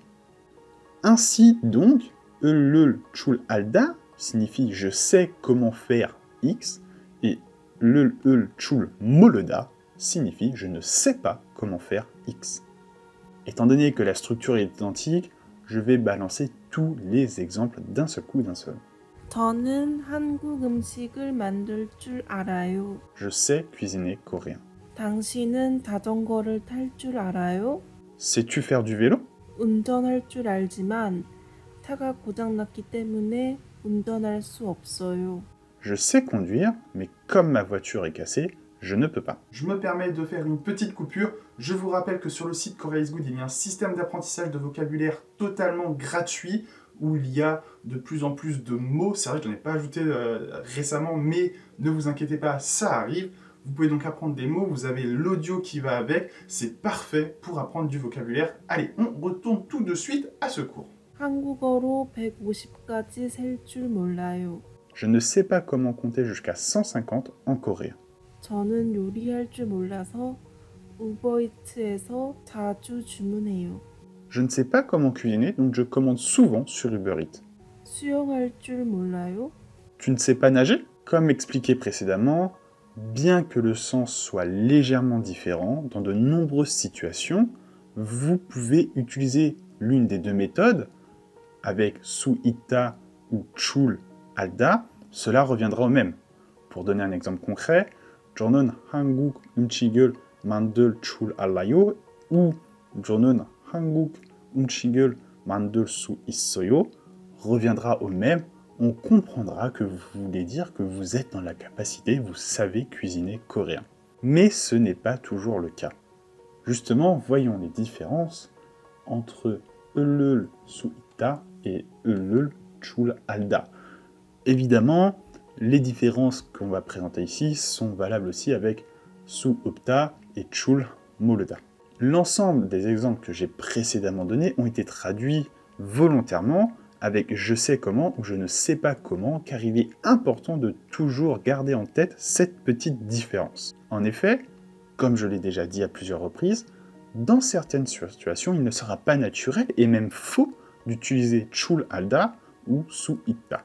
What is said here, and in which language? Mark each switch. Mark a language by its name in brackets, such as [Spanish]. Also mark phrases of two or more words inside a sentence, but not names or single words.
[French] Ainsi donc, [Korean] 줄 알다 [French] signifie je sais comment faire X, et [Korean] 줄 모르다 [French] signifie je ne sais pas comment faire X. Étant donné que la structure est identique, je vais balancer tous les exemples d'un seul coup, d'un seul. [Korean] 저는 한국 음식을 만들 줄 알아요. [French] Je sais cuisiner coréen. [Korean] 당신은 자전거를 탈 줄 알아요? [French] Sais-tu faire du vélo? [Korean] 운전할 줄 알지만 차가 고장났기 때문에 운전할 수 없어요. [French] Je sais conduire, mais comme ma voiture est cassée, je ne peux pas. Je me permets de faire une petite coupure. Je vous rappelle que sur le site Korea is Good, il y a un système d'apprentissage de vocabulaire totalement gratuit où il y a de plus en plus de mots. C'est vrai que je n'en ai pas ajouté récemment, mais ne vous inquiétez pas, ça arrive. Vous pouvez donc apprendre des mots, vous avez l'audio qui va avec. C'est parfait pour apprendre du vocabulaire. Allez, on retourne tout de suite à ce cours. [Korean] 한국어로 150까지 셀 줄 몰라요. [French] Je ne sais pas comment compter jusqu'à 150 en coréen. [Korean] 저는 요리할 줄 몰라서 우버이츠에서 자주 주문해요. [French] Je ne sais pas comment cuisiner, donc je commande souvent sur Uber Eats. [Korean] 수영할 줄 몰라요? [French] Tu ne sais pas nager? Comme expliqué précédemment, bien que le sens soit légèrement différent, dans de nombreuses situations, vous pouvez utiliser l'une des deux méthodes, avec [Korean] 수 있다 [French] ou [Korean] 줄 알다, [French] cela reviendra au même. Pour donner un exemple concret, [Korean] 저는 한국 음식을 만들 줄 알아요 ou 저는 한국 음식을 만들 수 있어요 [French] reviendra au même. On comprendra que vous voulez dire que vous êtes dans la capacité, vous savez cuisiner coréen. Mais ce n'est pas toujours le cas. Justement, voyons les différences entre [Korean] 을 수 있다 [French] et [Korean] 을 줄 알다. [French] Évidemment, les différences qu'on va présenter ici sont valables aussi avec [Korean] 수 없다 [French] et [Korean] 줄 모르다. [French] L'ensemble des exemples que j'ai précédemment donnés ont été traduits volontairement avec je sais comment ou je ne sais pas comment, car il est important de toujours garder en tête cette petite différence. En effet, comme je l'ai déjà dit à plusieurs reprises, dans certaines situations, il ne sera pas naturel et même faux d'utiliser [Korean] 줄 알다 [French] ou [Korean] 수 있다.